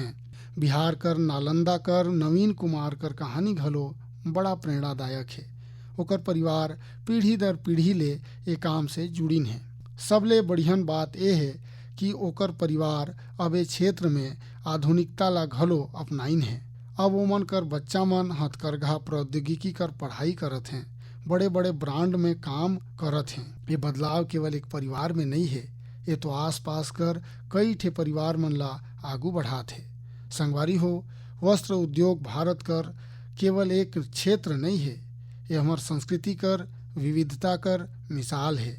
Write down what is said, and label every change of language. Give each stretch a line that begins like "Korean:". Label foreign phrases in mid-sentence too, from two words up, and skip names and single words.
Chhattisgarhi: बिहार कर नालंदा कर नवीन कुमार कर कहानी घलो बड़ा प्रेरणादायक है। ओकर परिवार पीढ़ी दर पीढ़ी ले ये काम से जुड़िन है। सबले बढ़ियन बात ये है कि ओकर परिवार अब ये क्षेत्र में आधुनिकता ला घलो अपनाइन है। अब ओमन कर बच्चा मन हथकरघा प्रौद्योगिकी कर पढ़ाई करत हैं, बड़े बड़े ब्रांड में काम करत हैं। ये बदलाव केवल एक परिवार में नहीं है, ये तो आसपास कर कई ठे परिवार मन ला आगू बढ़ात है। संगवारी हो, वस्त्र उद्योग भारत कर केवल एक क्षेत्र नहीं है, ये हमार संस्कृति कर विविधता कर मिसाल है।